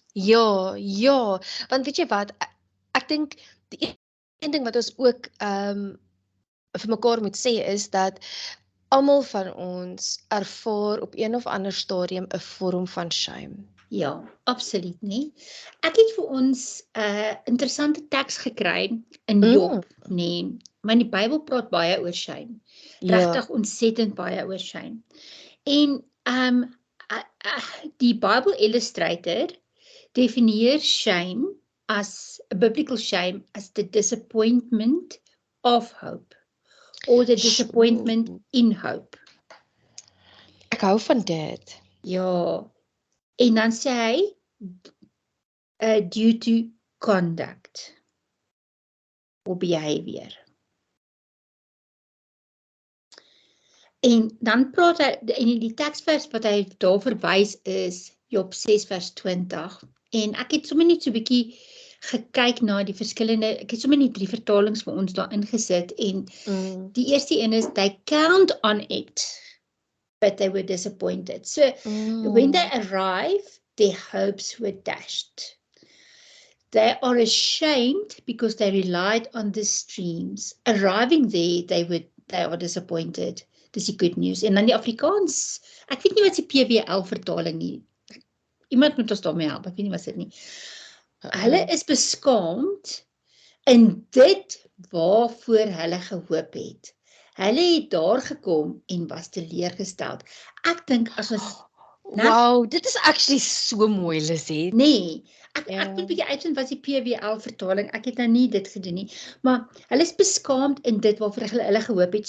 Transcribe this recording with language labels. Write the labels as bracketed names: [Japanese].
[Afrikaans] Ja, want weet jy wat, ek dink die een ding wat ons ook vir mekaar moet sê is dat almal van ons ervaar op een of ander stadium 'n vorm van shame. Ja, absoluut nie. Ek het vir ons 'n interessante teks gekry in Job, nê. Maar die Bybel praat baie oor shame. Regtig ontsettend baie oor shame. En die Bible Illustrator definieer [English] shame as a biblical shame as the disappointment of hope or the disappointment in hope. [Afrikaans] Ek hou van dit. Ja. En dan sê hy [English] due to conduct or behavior. [Afrikaans] En dan praat hy, en die teksvers wat hy daar verwys is Job 6 vers 20. En ek het sommer net so 'n bietjie gekyk na die verskillende, ek het sommer net 3 vertalings vir ons daar ingesit, en die eerste een is, [English] they count on it, but they were disappointed. So, when they arrive, their hopes were dashed. They are ashamed because they relied on the streams. Arriving there, they are disappointed. [Afrikaans] Dis die good news. En dan die Afrikaans, ek weet nie wat die PWL vertaling nie. Iemand moet ons daarmee help, ek weet nie wat dit nie. Hulle is beskaamd in dit waarvoor hulle gehoop het. Hulle het daar gekom en was teleurgesteld. Ek dink as ons Wow, dit is actually so mooi, Lizzie. Nee, ek moet bietjie uitvind wat die PWL vertaling, ek het nou nie dit gedoen nie, maar hulle is beskaamd in dit waarvoor hulle gehoop het.